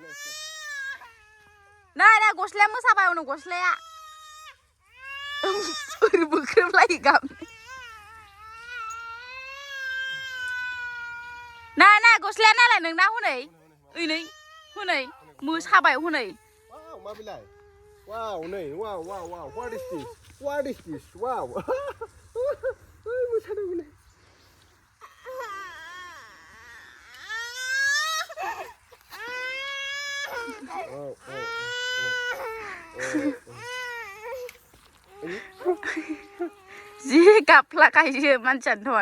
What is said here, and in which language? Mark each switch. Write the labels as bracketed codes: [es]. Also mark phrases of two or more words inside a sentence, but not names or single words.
[brx] नाय गस्लाया मोसाबाय उनाव गस्लाया. ओरै बोख्रेबलायो गाबनो. नाय गस्लाया नायलाय नोंना हनै. हनै मोसाबाय हनै. मा बिलाय? वाव नै वाव [en] what is this? Wow. [brx] मोसादों हनै. जि गाबफ्लाखायो मानसियानो थन.